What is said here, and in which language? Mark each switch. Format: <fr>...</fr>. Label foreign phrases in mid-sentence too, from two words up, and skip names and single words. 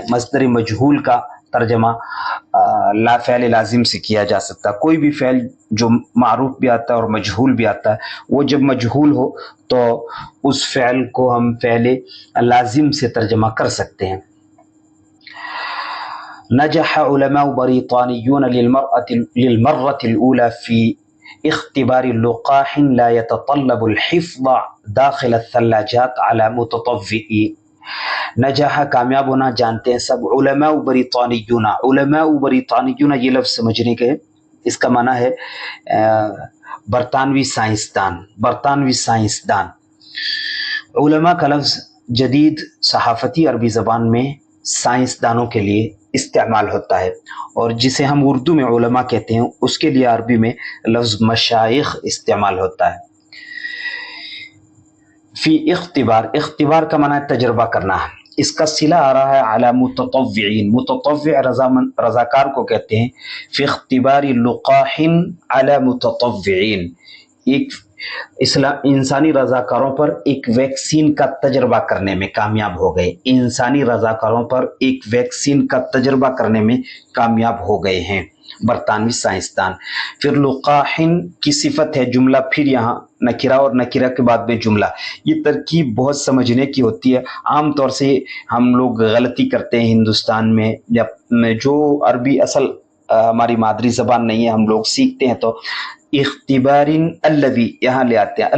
<ur>مصدر مجہول کا ترجمہ لا فعل لازم سے کیا جا سکتا ہے. کوئی بھی فعل جو معروف بھی آتا ہے اور مجہول بھی آتا ہے، وہ جب مجہول ہو تو اس فعل کو ہم فعل لازم سے ترجمہ کر سکتے ہیں.</ur> <ar>نجح علماء بريطانيون للمرة الأولى في اختبار لقاح لا يتطلب الحفظ داخل الثلاجات على متطوعين.</ar> <ur>نجح کامیاب ہونا جانتے ہیں سب.</ur> <ar>علماء بريطانيون، علماء بريطانيون</ar> <ur>یہ لفظ سمجھنے کے، اس کا معنی ہے برطانوی سائنسدان، برطانوی سائنسدان. علماء کا لفظ جدید صحافتی عربی زبان میں سائنسدانوں کے لیے استعمال ہوتا ہے، اور جسے ہم اردو میں علماء کہتے ہیں اس کے لیے عربی میں لفظ مشائخ استعمال ہوتا ہے.</ur> <ar>في اختبار,</ar> <ur>اختبار کا معنی ہے تجربہ کرنا، اس کا صلہ آ رہا ہے</ur> <ar>على متطوعين.</ar> <ur>متطوع رضاکار کو کہتے ہیں.</ur> <ar>في اختبار لقاح على متطوعين,</ar> <ur>ایک انسانی رضاکاروں پر ایک ویکسین کا تجربہ کرنے میں کامیاب ہو گئے. انسانی رضاکاروں پر ایک ویکسین کا تجربہ کرنے میں کامیاب ہو گئے ہیں. برطانوی سائنسدان. پھر لقاحن کی صفت ہے جملہ، پھر یہاں نکرہ اور نکرہ کے بعد میں جملہ. یہ ترکیب بہت سمجھنے کی ہوتی ہے. عام طور سے ہم لوگ غلطی کرتے ہیں ہندوستان میں، یا جو عربی اصل ہماری مادری زبان نہیں ہے، ہم لوگ سیکھتے ہیں تو</ur> <ar>اختبارن الذی</ar> <ur>یہاں لے آتے ہیں.</ur>